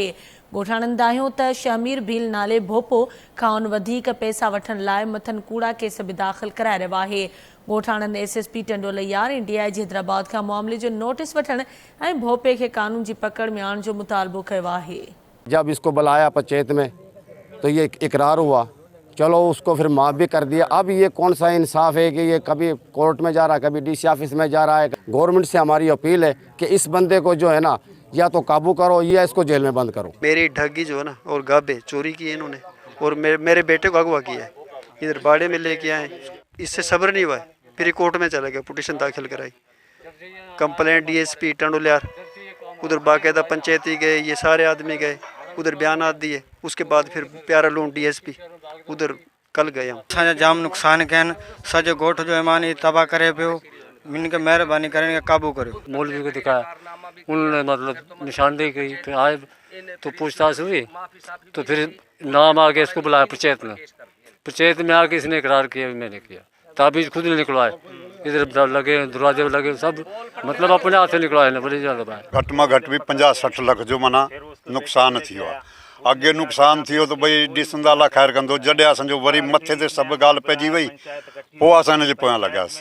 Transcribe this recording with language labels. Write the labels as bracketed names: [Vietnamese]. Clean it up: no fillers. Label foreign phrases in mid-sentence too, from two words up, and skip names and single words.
[Sindhi] ॻोठाणनि दाहियो त शहमीर भील नाले भोपो खां वधीक पैसा वठण लाइ मथनि कूड़ा केस बि दाख़िल कराए रहियो आहे। ॻोठाणनि एसएसपी टंडोलैयार ऐं डीआईजी हैदराबाद खां मामले जो नोटिस वठण ऐं भोपे खे कानून जी पकड़ में आणण जो मुतालबो कयो आहे। [Urdu] جب اس کو بلایا پنچایت میں تو یہ اقرار ہوا، چلو اس کو پھر معاف بھی کر دیا. اب یہ کون سا انصاف ہے کہ یہ کبھی کورٹ میں جا رہا ہے، کبھی ڈی سی آفس میں جا رہا ہے. گورنمنٹ سے ہماری اپیل ہے کہ اس بندے کو جو ہے نا یا تو قابو کرو یا اس کو جیل میں بند کرو. میری ٹھگی جو ہے نا اور گابے چوری کی ہے انہوں نے، اور میرے بیٹے کو اغوا کیا ہے، ادھر باڑے میں لے کے آئے، اس سے صبر نہیں ہوا ہے، پھر کورٹ میں چلا گیا، پٹیشن داخل کرائی، کمپلینٹ ڈی ایس پی ٹنڈولیار، ادھر باقاعدہ پنچایتی گئے، یہ سارے آدمی گئے، ادھر بیان دیے، اس کے بعد پھر پیارا لون ڈی ایس پی ادھر کل گئے ہم. [Sindhi] जाम नुकसान कन सजो गोठ जो ईमान तबाह करे पियो, [Urdu] ان کے مہربانی کریں قابو کرو. مولوی کو دکھایا، انہوں نے مطلب نشاندہی کی، پھر آئے تو پوچھ تاچھ ہوئی، تو پھر نام آ کے اس کو بلایا پنچایت میں آ کے اس نے اقرار کیا، میں نے کیا. تعویذ خود نکلوائے، ادھر لگے دروازے لگے، سب مطلب اپنے ہاتھ سے نکلوائے نا، بڑی زیادہ بات. [Sindhi] घट में घट भी 50-60 लाख जो मना नुकसान थियो आहे। अगे नुकसान थियो तो भई ॾिसंदा ला ख़ैर कंदो, जॾहिं असांजो वरी मथे ते सभु ॻाल्हि पइजी वई, पोइ असां हिन जे पोयां लॻियासीं।